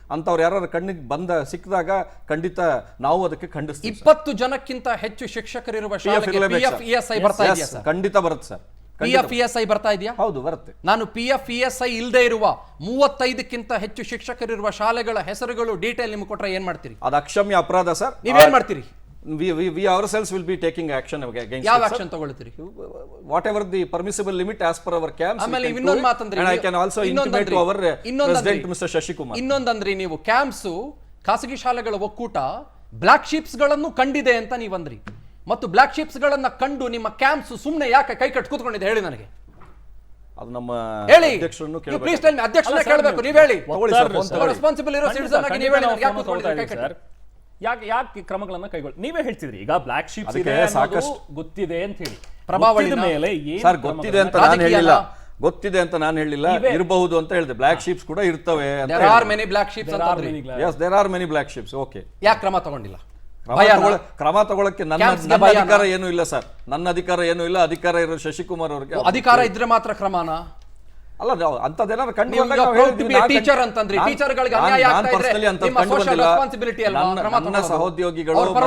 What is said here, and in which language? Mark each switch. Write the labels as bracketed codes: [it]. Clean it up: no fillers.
[kn] ಅಂತವ್ರು ಯಾರು ಕಣ್ಣಿಗೆ ಸಿಕ್ಕಿದಾಗ ಖಂಡಿತ ನಾವು ಅದಕ್ಕೆ ಖಂಡಿಸ್ತೀವಿ. 20 ಜನಕ್ಕಿಂತ ಹೆಚ್ಚು ಶಿಕ್ಷಕರಿರುವ ಶಾಲೆಗೆ PFESI ಬರ್ತಾ ಇದೆಯಾ ಸರ್? ಖಂಡಿತ ಬರುತ್ತೆ ಸರ್. PFESI ಬರ್ತಾ ಇದೆಯಾ? ಹೌದು, ಬರುತ್ತೆ. ನಾನು PFESI ಇಲ್ಲದೆ ಇರುವ 35ಕ್ಕಿಂತ ಹೆಚ್ಚು ಶಿಕ್ಷಕರಿರುವ ಶಾಲೆಗಳ ಹೆಸರುಗಳು ಡೀಟೇಲ್ ನಿಮ್ಗೆ ಕೊಟ್ರೆ ಏನ್ ಮಾಡ್ತೀರಿ? ಅದು ಅಕ್ಷಮ್ಯ ಅಪರಾಧ ಸರ್. ನೀವೇನ್ ಮಾಡ್ತೀರಿ? [en] We ourselves will be taking action against. [kn] ಯಾವ action ತಗೊಳ್ತೀರಿ? [en] Whatever the permissible limit as per our camps. [kn] ಆಮೇಲೆ ಇನ್ನೊಂದು ಮಾತಂದ್ರಿ, [en] and I can also intimate to our president Mr. Shashikumar. [kn] ಇನ್ನೊಂದಂದ್ರಿ, ನೀವು ಕ್ಯಾಂಪ್ಸ್ ಖಾಸಗಿ ಶಾಲೆಗಳ ಒಕ್ಕೂಟ ಬ್ಲಾಕ್ ಶೀಪ್ಸ್ ಗಳನ್ನು ಕಂಡಿದೆ ಅಂತ ನೀವಂದ್ರಿ. ಮತ್ತು ಬ್ಲಾಕ್ ಶಿಪ್ಸ್ ಗಳನ್ನ ಕಂಡು ನಿಮ್ಮ ಕ್ಯಾಂಪ್ಸ್ ಸುಮ್ಮನೆ ಯಾಕೆ ಕೈ ಕಟ್ ಕೂತ್ಕೊಂಡಿದೆ ಹೇಳಿ ನನಗೆ? ಅದು ನಮ್ಮ ಅಧ್ಯಕ್ಷರನ್ನು ಕೇಳಬೇಕು. ನೀವು ಹೇಳಿ. ರೆಸ್ಪಾನ್ಸಿಬಲ್ ಇರೋ ಸಿಟಿಜನ್ ಆಗಿ ನೀವು ಹೇಳಿ ನನಗೆ ಯಾಕೆ ಕೂತ್ಕೊಂಡಿದೆ ಕೈ ಕಟ್? ಯಾಕೆ ಕ್ರಮಗಳನ್ನ ಕೈಗೊಳ್ಳಿ? ನೀವೇ ಹೇಳ್ತಿದ್ರಿ ಈಗ ಬ್ಲಾಕ್ ಶಿಪ್ಸ್ ಇದೆ ಸಾಕಷ್ಟು ಗೊತ್ತಿದೆ ಅಂತ ಹೇಳಿ. ಪ್ರಭಾವಳಿ ಮೇಲೆ ಸರ್ ಗೊತ್ತಿದೆ ಅಂತ ನಾನು ಹೇಳಿಲ್ಲ. ಗೊತ್ತಿದೆ ಅಂತ ನಾನು ಹೇಳಿಲ್ಲ, ಇರಬಹುದು ಅಂತ ಹೇಳಿದೆ. ಬ್ಲಾಕ್ ಶಿಪ್ಸ್ ಕೂಡ ಇರ್ತವೆ. [en] There are many black sheeps [kn] ಅಂತ ಅಂದ್ರಿ. [en] Yes, there are many black sheeps. Okay. [kn] ಯಾಕೆ ಕ್ರಮ ತಗೊಂಡಿಲ್ಲ? ಕ್ರಮ ತಗೊಳ್ಳಕ್ಕೆ ನನ್ನ ಅಧಿಕಾರ ಏನು ಇಲ್ಲ ಸರ್. ನನ್ನ ಅಧಿಕಾರ ಏನು ಇಲ್ಲ. ಅಧಿಕಾರ ಇರೋ ಶಶಿಕುಮಾರ್ ಅವರಿಗೆ ಅಧಿಕಾರ ಇದ್ರೆ ಮಾತ್ರ ಕ್ರಮನ ಅಲ್ಲ. ಅಂತದೇನಾದ್ರು ಕಂಡು ಟೀಚರ್ ಅಂತಂದ್ರಿ, ಟೀಚರ್ಗಳಿಗೆ ಅನ್ಯಾಯ ಆಗ್ತಾ ಇದ್ರೆ ನಿಮ್ಮ ಸೋಶಿಯಲ್ ರೆಸ್ಪಾನ್ಸಿಬಿಲಿಟಿ ಅಲ್ವಾ? ನನ್ನ ಸಹೋದ್ಯೋಗಿಗಳು